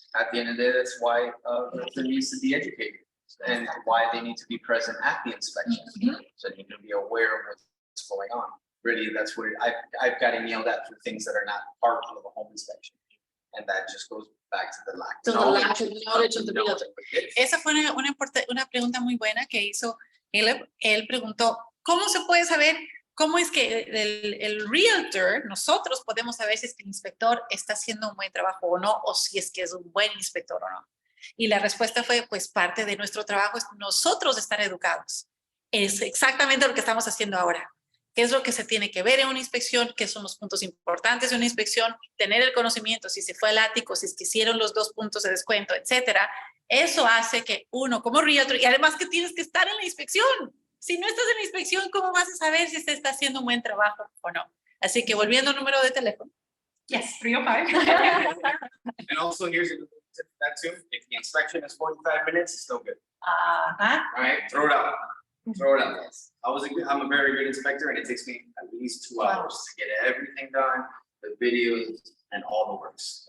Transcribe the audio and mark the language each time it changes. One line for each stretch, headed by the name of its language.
English: At the end of the day, that's why there needs to be educated and why they need to be present at the inspection. So you need to be aware of what's going on. Really, that's what I've gotten yelled at for things that are not part of a home inspection. And that just goes back to the lack To the lack of knowledge of the knowing realtor. what it is.
Spanish: Esa fue una pregunta muy buena que hizo. Él preguntó, ¿cómo se puede saber cómo es que el realtor, nosotros podemos saber si es que el inspector está haciendo un buen trabajo o no, o si es que es un buen inspector o no? Y la respuesta fue, pues parte de nuestro trabajo es nosotros estar educados. Es exactamente lo que estamos haciendo ahora. ¿Qué es lo que se tiene que ver en una inspección? ¿Qué son los puntos importantes de una inspección? Tener el conocimiento, si se fue al ático, si es que hicieron los 2 puntos de descuento, etcétera. Eso hace que uno como realtor, y además que tienes que estar en la inspección. Si no estás en la inspección, ¿cómo vas a saber si se está haciendo un buen trabajo o no? Así que volviendo al número de teléfono.
English: Yes, 305. And also here's a tip for that too. If the inspection is 45 minutes, it's no good. Ajá. All right, throw it out. Throw it out. I'm a very good inspector and it takes me at least 2 hours to get everything done, the videos and all the works.